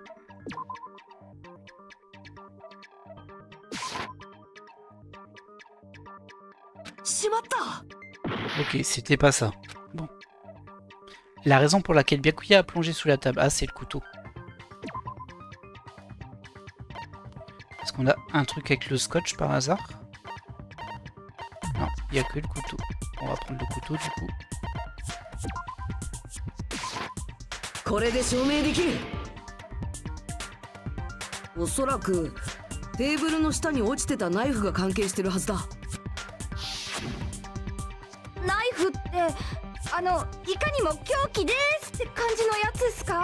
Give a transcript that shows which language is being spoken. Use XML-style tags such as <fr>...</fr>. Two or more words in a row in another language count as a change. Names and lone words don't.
<fr>Ok, c'était pas ça. Bon. La raison pour laquelle Byakuya a plongé sous la table. Ah, c'est le couteau. Est-ce qu'on a un truc avec le scotch par hasard? Non, il n'y a que le couteau. On va prendre le couteau du coup.</fr> <ja>これで証明できる。おそらくテーブルの下に落ちてたナイフが関係してるはずだ。ナイフっていかにも凶器ですって感じのやつですか？</ja>